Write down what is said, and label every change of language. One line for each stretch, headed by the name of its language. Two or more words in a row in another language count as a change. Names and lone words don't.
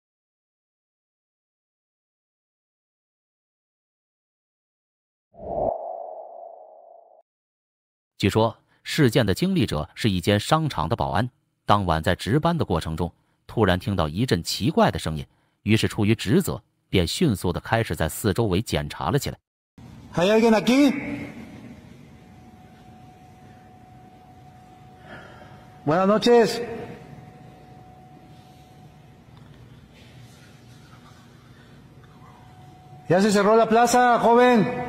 Chinese: 据说事件的经历者是一间商场的保安，当晚在值班的过程中，突然听到一阵奇怪的声音，于是出于职责，便迅速的开始在四周围检查了起来。
Spanish: ¿Hay alguien aquí? Buenas noches. Ya se cerró la plaza, joven.